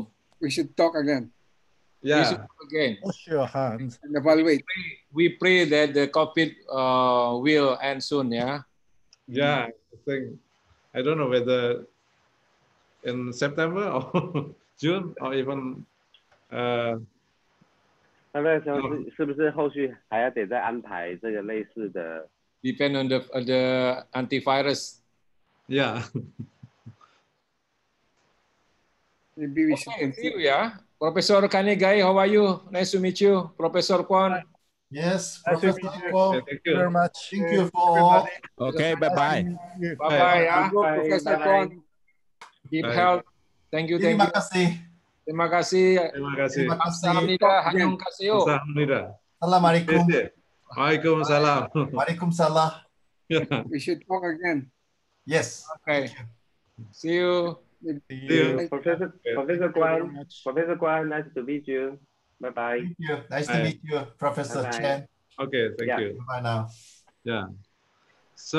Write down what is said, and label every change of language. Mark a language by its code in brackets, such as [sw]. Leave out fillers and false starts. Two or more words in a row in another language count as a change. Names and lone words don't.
[en] We should talk again. We should talk again. Wash your hands. And evaluate. We pray that the COVID will end soon, yeah? Yeah, I don't know whether in September or June or even [zh] 是不是后续还要得再安排这个类似的 [en] Depend on the antivirus. Yeah. Maybe we should Okay, see you, yeah. Professor Kanegai, how are you? Nice to meet you. Professor Kwon. Yes, Nice to Professor meet you. Eko, Thank you very much. thank you for all. Okay, bye-bye. Bye-bye, yeah. Professor Kwon. Keep Bye. health. Thank you, thank [id] Terima [en] you. [id] kasih. Terima kasih. Terima kasih. [ko] 감사합니다, 안녕하세요. Kamsahamnida. [ar] Assalamualaikum. Waalaikumsalam. Waalaikumsalam. [en] We should talk again. Yes. Okay. See you. See you. Professor Kwon. Professor Kwon, nice to meet you. Bye bye. Thank you. Nice to meet you, Professor Bye-bye. Chen. Okay, thank you. Bye now. Yeah. So